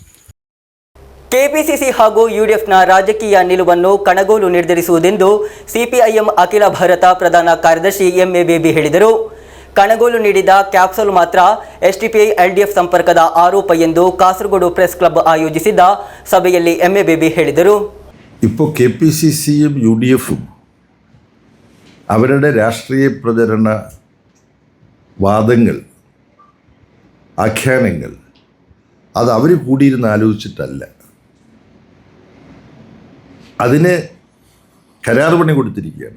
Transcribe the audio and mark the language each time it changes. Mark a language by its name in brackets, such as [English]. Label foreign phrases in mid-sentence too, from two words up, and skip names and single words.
[Kannada] ಕೆಪಿಸಿಸಿ ಹಾಗೂ ಯುಡಿಎಫ್ನ ರಾಜಕೀಯ ನಿಲುವನ್ನು ಕಣಗೋಲು ನಿರ್ಧರಿಸುವುದೆಂದು ಸಿಪಿಐಎಂ ಅಖಿಲ ಭಾರತ ಪ್ರಧಾನ ಕಾರ್ಯದರ್ಶಿ ಎಂಎ ಬೇಬಿ ಹೇಳಿದರು. ಕಣಗೋಲು ನೀಡಿದ ಕ್ಯಾಪ್ಸೂಲ್ ಮಾತ್ರ ಎಸ್ಡಿಪಿಐ ಎಲ್ಡಿಎಫ್ ಸಂಪರ್ಕದ ಆರೋಪ ಎಂದು ಕಾಸರಗೋಡು ಪ್ರೆಸ್ ಕ್ಲಬ್ ಆಯೋಜಿಸಿದ್ದ ಸಭೆಯಲ್ಲಿ ಎಂಎ ಬೇಬಿ ಹೇಳಿದರು. [Malayalam] ഇപ്പോൾ KPCCയും UDFും അവരുടെ രാഷ്ട്രീയ പ്രചരണ വാദങ്ങൾ, ആഖ്യാനങ്ങൾ അത് അവർ കൂടിയിരുന്ന് ആലോചിച്ചിട്ടല്ല. അതിന് കരാർ പണി കൊടുത്തിരിക്കുകയാണ്.